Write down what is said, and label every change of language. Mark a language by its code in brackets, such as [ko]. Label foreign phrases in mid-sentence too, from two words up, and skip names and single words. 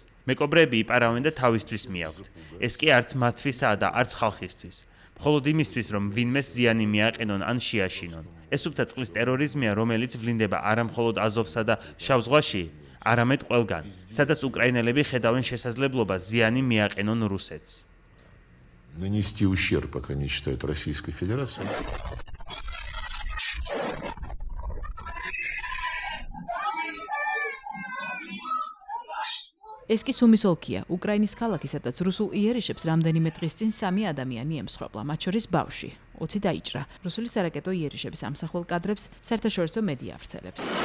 [ka] მეკობრეები იპარავენ და თავისთვის მიაქვთ. ეს კი არც მათთვისაა და არც ხალხისთვის. მხოლოდ იმისთვის, რომ ვინმეს ზიანი მიაყენონ ან შეაშინონ. ეს უბრალოდ წყლის ტერორიზმია, რომელიც ვლინდება არა მხოლოდ აზოვსა და შავ ზღვაში, არამედ ყველგან, სადაც უკრაინელები ხედავენ შესაძლებლობას ზიანი მიაყენონ რუსეთს. [ru] Нанести ущерб, как они считают, Российской Федерации. [ka] ეს კი სუმის ოლქია, უკრაინის ქალაქი, სადაც რუსულ იერიშებს რამდენიმე დღის წინ 3 ადამიანი ემსხვერპლა, მათ შორის ბავშვი. 20 დაიჭრა. რუსული სარაკეტო იერიშების ამსახველ კადრებს საერთაშორისო მედია ავრცელებს.